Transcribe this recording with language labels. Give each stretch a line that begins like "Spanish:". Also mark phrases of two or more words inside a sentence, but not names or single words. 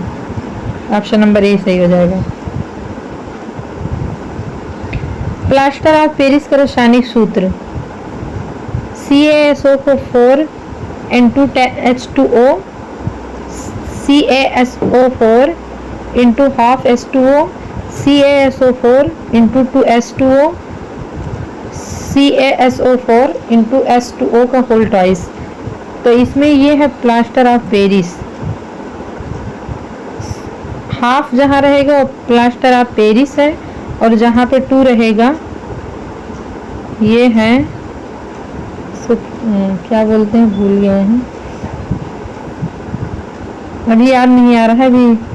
Hindi: ऑप्शन नंबर ए सही हो जाएगा।
English: Plaster of Paris
Hindi: का रासायनिक सूत्र
English: CaSO4 into H2O, CaSO4 into half H2O, CaSO4 into 2H2O, CaSO4 into H2O
Hindi: का
English: whole twice.
Hindi: तो इसमें ये है
English: Plaster of Paris.
Hindi: हाफ जहाँ रहेगा वो
English: Plaster of Paris
Hindi: है और जहाँ पे 2 रहेगा ये है क्या बोलते हैं, भूल गए हैं, अभी याद नहीं आ रहा है अभी।